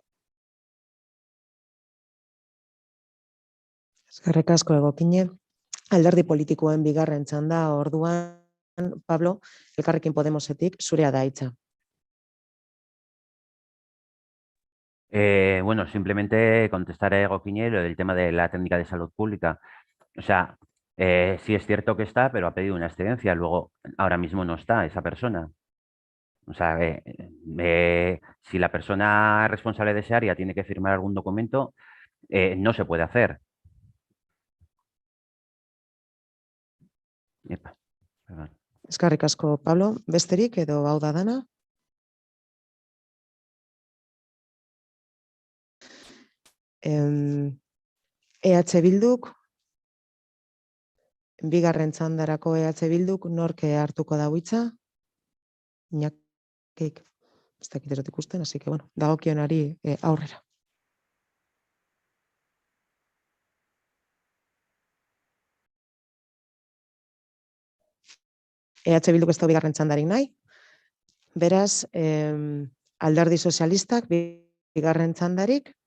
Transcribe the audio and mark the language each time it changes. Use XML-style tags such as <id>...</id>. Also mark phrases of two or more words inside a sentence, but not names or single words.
<eu>Eskerrik asko Egokine. Alderdi politikoen bigarren txanda orduan, Pablo, Elkarrekin Podemosetik, zurea da hitza.</eu> <es>Bueno, simplemente contestar a Egokine lo del tema de la técnica de salud pública. O sea, sí es cierto que está, pero ha pedido una excedencia. Luego, ahora mismo no está esa persona. O sea, si la persona responsable de esa área tiene que firmar algún documento, no se puede hacer. Epa, perdón. Eskerrik asko, Pablo.</es> <eu>Besterik edo hau da dana? EH Bilduk, bigarren txandarako EH Bilduk, nork hartuko da hitza? Iñakik, ez dakit erot ikusten,</eu> <es>así que,</es> <eu>bueno, dagokionari aurrera. EH Bilduk ez da bigarren txandarik nahi. Beraz, Alderdi Sozialistak bigarren txandarik.</eu>